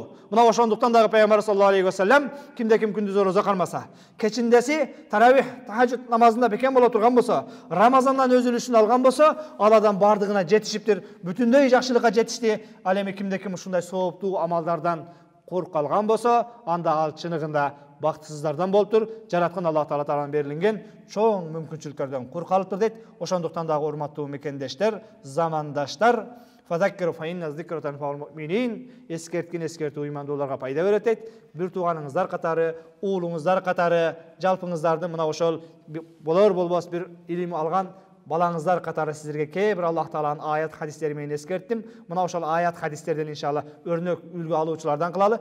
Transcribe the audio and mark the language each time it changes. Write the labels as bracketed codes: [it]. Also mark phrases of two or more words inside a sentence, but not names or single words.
[ky] Мына ошондуктан дагы Пайгамбар [ar] صلى الله عليه وسلم [ky] кимде-ким күндүз орозо калмаса, кечиндеси таравих, тахажжуд намазында бекем боло турган болсо, Рамазандан өзүлүшүн алган болсо, ал адам бардыгына жетишиптир, бүтүндөй жакшылыкка жетишти. Ал эми кимде-ким ушундай сооптуу амалдардан кур калган болсо, анда ал чыныгында бактысыздардан болуптур. Жараткан Аллах Тааладан берилген чоң мүмкүнчүлүктөрдөн кур калыптыр дейт. Ошондуктан дагы урматтуу мекендештер, замандаштар, [ar] فذكر فإن الذكرى تنفع المؤمنين, [ky] эскерткен эскертүү ыймандууларга пайда берет дейт. Бир тууганыңыздар катары, уулуңуздар катары, жалпыңыздарды мына ошол болор болбос бир илим алган балаңыздар катары сиздерге кээ бир Аллах Тааланын аят хадистери менен эскерттим. Мына ошол аят хадистерден иншалла өрнөк үлгү алуучулардан кылалы.